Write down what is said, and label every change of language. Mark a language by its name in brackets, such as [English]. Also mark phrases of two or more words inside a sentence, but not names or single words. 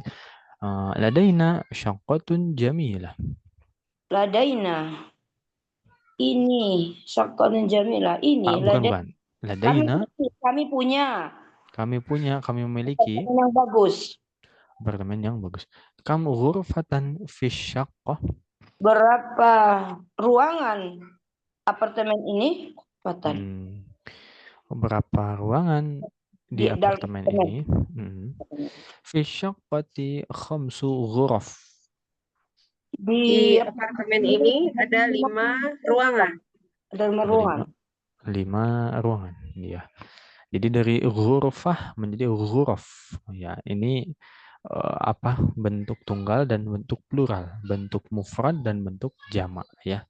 [Arabic] لدينا شقة جميلة. Ladaina. Ini شقة جميلة. Ini [Indonesian] bukan. Ladaina, Kami punya kami memiliki apartemen yang bagus. apartemen yang bagus. [Arabic] كم غرفة في شقة? [Indonesian] Berapa ruangan apartemen ini? Patan. Berapa ruangan di Di dalam apartemen apartemen. ini? [Arabic] في شقة خمس غرف. [Indonesian] Di apartemen ini ada 5 ruangan. Ada 5 Ada ruangan. 5 ruangan, ya. Jadi dari ghurfah menjadi ghuraf. Ya, ini bentuk tunggal dan bentuk plural, bentuk mufrad dan bentuk jamak, ya.